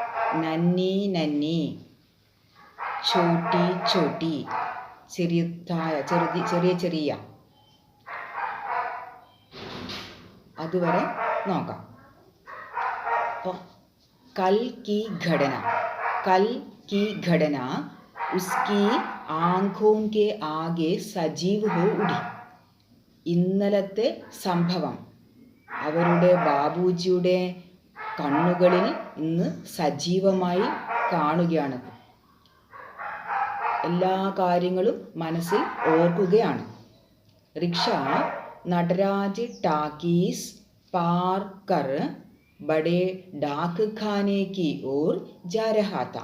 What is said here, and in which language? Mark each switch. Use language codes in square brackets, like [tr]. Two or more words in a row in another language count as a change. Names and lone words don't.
[hi] नन्ही नन्ही, छोटी छोटी, [ml] ചെറിയ ചെറിയ അതുവരെ നോക്കാം. [hi] അപ്പോൾ കൽ की घटना उसकी आंखों के आगे सजीव हो उड़ी. [ml] ഇന്നലത്തെ സംഭവം അവരുടെ ബാബുജിയുടെ കണ്ണുകളിൽ ഇന്ന് സജീവമായി കാണുകയാണ്. എല്ലാ കാര്യങ്ങളും മനസ്സിൽ ഓർക്കുകയാണ്. [hi] रिक्शा नटराज टॉकीज़ पार कर बड़े डाकखाने की ओर जा रहा था.